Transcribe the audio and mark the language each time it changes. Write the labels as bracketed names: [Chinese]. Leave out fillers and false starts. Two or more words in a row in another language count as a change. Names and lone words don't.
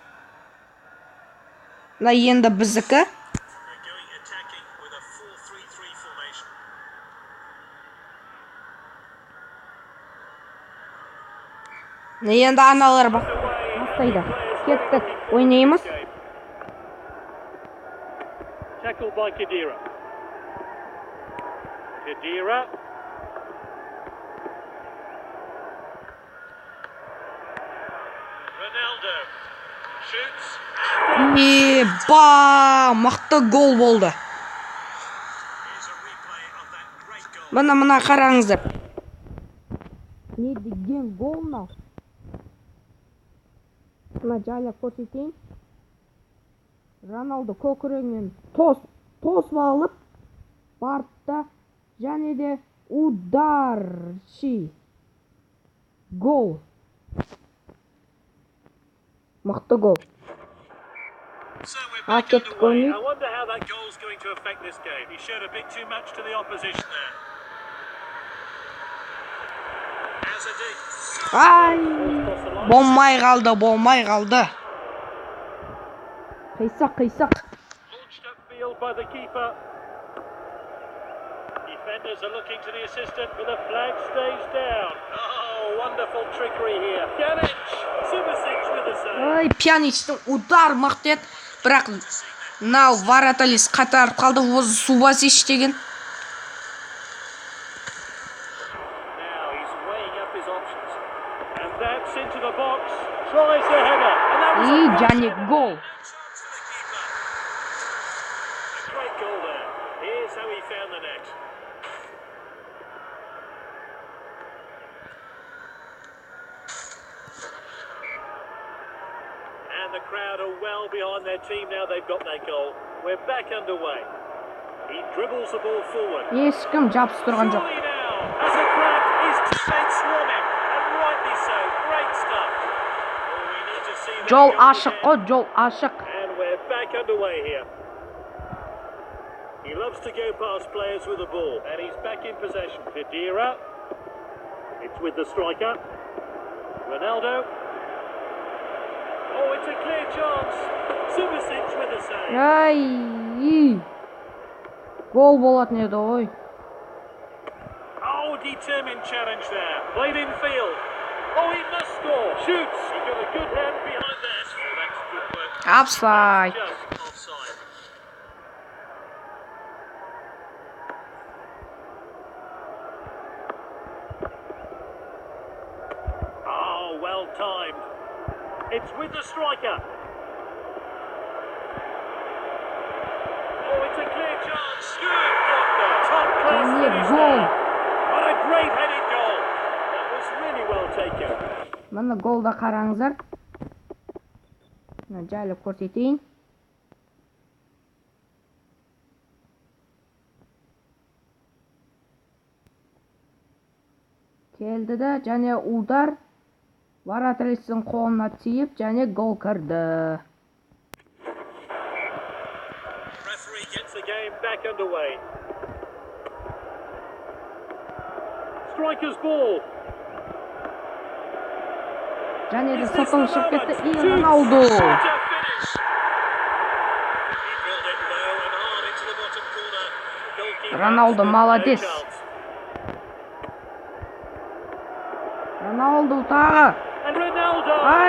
[Kazakh] Мына енді біздікі. Мына енді аналар бастайды. Кеттік, ойнаймыз. [English] Tackled by Khedira. Ronaldo shoots. [Kazakh] Мықты гол болды. Мына қараңыздар. Не деген гол мынау? Мына жайлап көрсетейін. Роналдо көкірегінен тосып алып бартта, және де ударчи. Гол. Мықты гол. [English] I wonder how that goal is going to affect this game. He showed a bit too much to the opposition there. [Kazakh] Ай! Болмай қалды. Қисақ. [English] Launched upfield by the keeper. Defenders are looking to the assistant, but the flag stays down. Oh, wonderful trickery here. Pjanic, Subasic with the save. [Kazakh] Ой, Пьяничтің удар мықты еді. Бірақ мынау вратарь қатарып қалды, өзі Субасич деген. [English] Now he's weighing up his options. And that's into the box. Tries a header. And that was [Kazakh] және гол. [English] a great goal there. Here's how he found the net. And the crowd are well behind their team now they've got that goal. We're back underway. He dribbles the ball forward. [Kazakh] Ешкім жабыстырған жоқ. [English] Surely now, as a crack, his teammates swarm him, and rightly so. Great stuff. Oh, we need to see that [Kazakh] Жол [English] goal [Kazakh] ашық қой, [English] again. [Kazakh] жол ашық. [English] And we're back underway here. He loves to go past players with the ball, and he's back in possession. Khedira. It's with the striker. Ronaldo. Oh, it's a clear chance. Subasic with a save. [Kazakh] Ай! Гол болатын еді, ой. [English] Oh, determined challenge there. Played in field. Oh, he must score. Shoots. He got a good hand behind that. Oh, that's good work. Offside. Just offside. Oh, well timed. It's with the striker. Oh, it's a clear chance. Good block there. Top class [Kazakh] Және [English] finish [Kazakh] гол. [English] there. What a great headed goal. That was really well taken. [Kazakh] Мына голда қараңыздар. Мына жайлап көрсетейін. Келді де, және удар вратарьтың қолына тиіп, және гол кірді. [English] Referee gets the game back underway. Striker's ball. [Kazakh] Және де [English] Is this [Kazakh] соттан [English] the [Kazakh] шығып [English] moment? [Kazakh] кетті. [English] Shoots. Роналдо. What a finish. He drilled it low and hard into the bottom corner. Goalkeeper Роналдо stood no [Kazakh] молодец. [English] chance. [Uzbek] Ronaldo tag'i. [English] And Ronaldo. Ay.